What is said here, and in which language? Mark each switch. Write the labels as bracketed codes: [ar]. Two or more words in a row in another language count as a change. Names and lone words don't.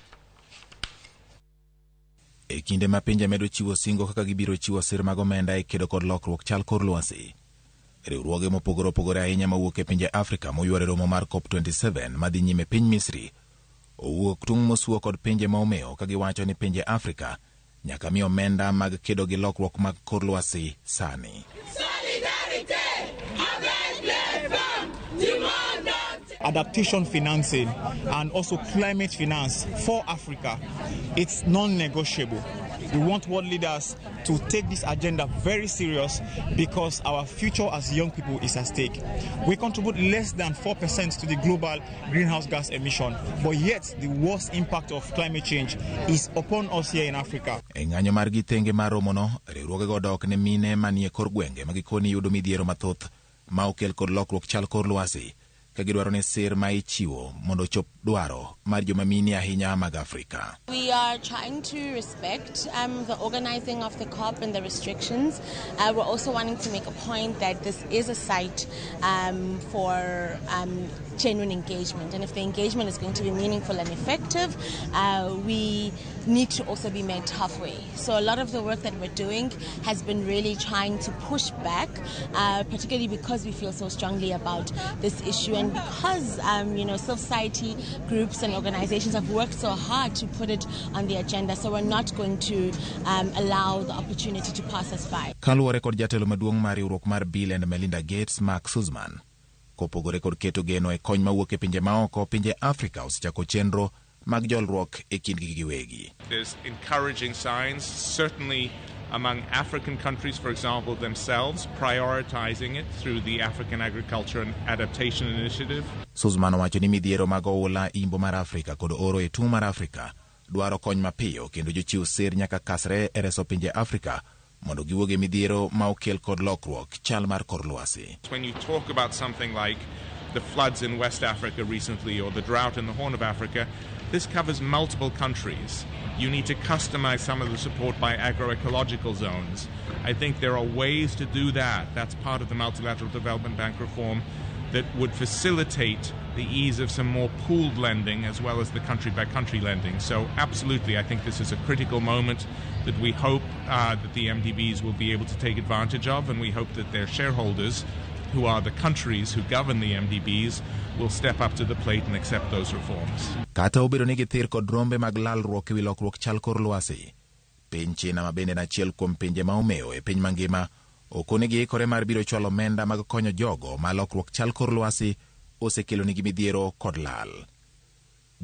[luo] E kinde ma pinje medo chiwo singo kaka gibiro chiwo sir mag omenda e kedo kod lokruok chal kor lwasi, riwruoge mopogore opogore ahinya mawuok e pinje Afrika moyware romo mar COP27 madhi nyime piny Misri owuok tung' mosuo kod pinje ma omewo ka giwacho ni pinje Afrika nyaka mi omenda mag kedo gi lokruok mag kor lwasi sani. [en] Adaptation financing and also climate finance for Africa, it's non-negotiable. We want world leaders to take this agenda very serious because our future as young people is at stake. We contribute less than 4% to the global greenhouse gas emission, but yet the worst impact of climate change is upon us here in Africa. [luo] E ng'anyo mar githenge mar romono, riwruoge go dok ne mine manie kor gwenge magikoni yudo midhiero mathoth ma okel kod lokruok chal kor lwasi ka gidwaro ne sir ma ichiwo mondo chop dwaro mar joma mini ahinya mag Afrika. [en] We are trying to respect the organizing of the COP and the restrictions. We're also wanting to make a point that this is a site for genuine engagement, and if the engagement is going to be meaningful and effective, we need to also be met halfway. So a lot of the work that we're doing has been really trying to push back, particularly because we feel so strongly about this issue and because civil society groups and organizations have worked so hard to put it on the agenda, so we're not going to allow the opportunity to pass us by. [luo] Kaluwore kod jatelo maduong' mar riwruok mar Bill and Melinda Gates, Mark Sussman, kopogore kod keto geno e kony mawuok e pinje maoko, pinje Afrika osechako chenro mag jolruok e kindgi giwegi. [en] There's encouraging signs, certainly among African countries, for example, themselves, prioritizing it through the African Agriculture and Adaptation Initiative. [luo] Sussman owacho ni midhiero mag oula imbo mar Afrika kod oro e tung' mar Afrika dwaro kony mapiyo kendo jochiw sir nyaka kasre e reso pinje Afrika mondo giwuog e midhiero ma okel kod lokruok chal mar kor lwasi. [en] When you talk about something like the floods in West Africa recently or the drought in the Horn of Africa, this covers multiple countries. You need to customize some of the support by agroecological zones. I think there are ways to do that. That's part of the Multilateral Development Bank reform that would facilitate the ease of some more pooled lending as well as the country-by-country lending. So absolutely, I think this is a critical moment that we hope that the MDBs will be able to take advantage of, and we hope that their shareholders, who are the countries who govern the MDBs, will step up to the plate and accept those reforms. [luo] Kata obedo ni githir kod rombe mag lalruok ewi lokruok chal kor lwasi, piny China ma bende en achiel kuom pinje ma omewo e piny mangima okone giikore mar biro chwalo omenda mag konyo jogo ma lokruok chal kor lwasi osekelo nigi midhiero kod lal.